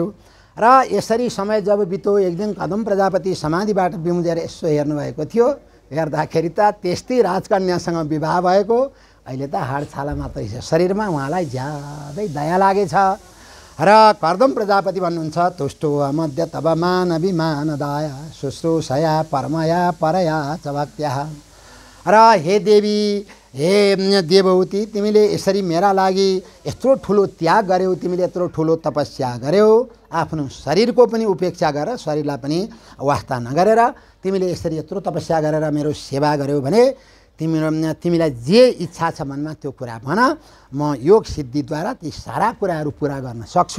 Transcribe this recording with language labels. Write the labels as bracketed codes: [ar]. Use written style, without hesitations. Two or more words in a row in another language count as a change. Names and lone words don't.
[ne] र यसरी समय जब बित्यो, एक दिन कदम प्रजापति समाधिबाट बिउजेर यसो हेर्नुभएको थियो। हेर्दाखेरि त त्यस्तै राजकन्यासँग विवाह भएको, अहिले त हाड छाला मात्रै छ शरीरमा। उहाँलाई ज्यादै दया लागेछ र कर्दम प्रजापति भन्नुहुन्छ [sa] तुष्टो अमध्य तब मान विमान दाया शुश्रूषया परमया परया च भक्त्या। [ne] र हे देवी, हे देवहूति, तिमीले यसरी मेरा लागि यत्रो ठुलो त्याग गर्यौ, तिमीले यत्रो ठुलो तपस्या गर्यौ, आफ्नो शरीरको पनि उपेक्षा गर, शरीरलाई पनि वास्ता नगरेर तिमीले यसरी यत्रो तपस्या गरेर मेरो सेवा गर्यौ भने तिमीलाई जे इच्छा छ मनमा त्यो कुरा भन, म योग सिद्धिद्वारा ती सारा कुराहरू पुरा गर्न सक्छु।